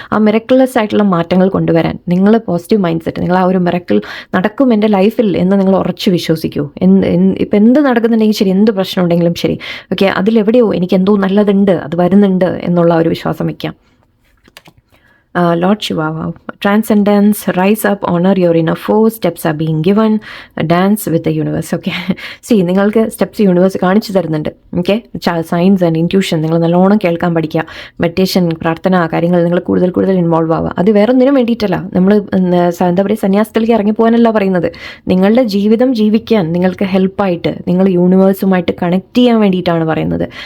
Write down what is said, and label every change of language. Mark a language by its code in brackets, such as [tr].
[ml] ആ മിറക്കുലസ് ആയിട്ടുള്ള മാറ്റങ്ങൾ കൊണ്ടുവരാൻ നിങ്ങൾ പോസിറ്റീവ് മൈൻഡ് സെറ്റ്, നിങ്ങൾ ആ ഒരു മിറക്കിൾ നടക്കും എൻ്റെ ലൈഫിൽ എന്ന് നിങ്ങൾ ഉറച്ചു വിശ്വസിക്കൂ. ഇപ്പം എന്ത് നടക്കുന്നുണ്ടെങ്കിൽ ശരി, എന്ത് പ്രശ്നം ഉണ്ടെങ്കിലും ശരി, ഓക്കെ, അതിലെവിടെയോ എനിക്ക് എന്തോ നല്ലതുണ്ട്, അത് വരുന്നുണ്ട് എന്നുള്ള ഒരു വിശ്വാസം വയ്ക്കാം. [en] Lord Shiva, wow. Transcendence, rise up, honor your inner force, steps are being given, dance with the universe. Okay, see, [ml] നിങ്ങൾക്ക് സ്റ്റെപ്സ് യൂണിവേഴ്സ് കാണിച്ചു തരുന്നുണ്ട്. ഓക്കെ, സയൻസ് ആൻഡ് ഇൻറ്റ്യൂഷൻ നിങ്ങൾ നല്ലോണം കേൾക്കാൻ പഠിക്കുക. മെഡിറ്റേഷൻ, പ്രാർത്ഥന കാര്യങ്ങൾ നിങ്ങൾ കൂടുതൽ ഇൻവോൾവ് ആവുക. അത് വേറെ ഒന്നിനും വേണ്ടിയിട്ടല്ല, നമ്മൾ എന്താ പറയുക, സന്യാസത്തിലേക്ക് ഇറങ്ങിപ്പോകാനല്ല പറയുന്നത്. നിങ്ങളുടെ ജീവിതം ജീവിക്കാൻ നിങ്ങൾക്ക് ഹെൽപ്പായിട്ട്, നിങ്ങൾ യൂണിവേഴ്സുമായിട്ട് കണക്ട് ചെയ്യാൻ വേണ്ടിയിട്ടാണ് പറയുന്നത്.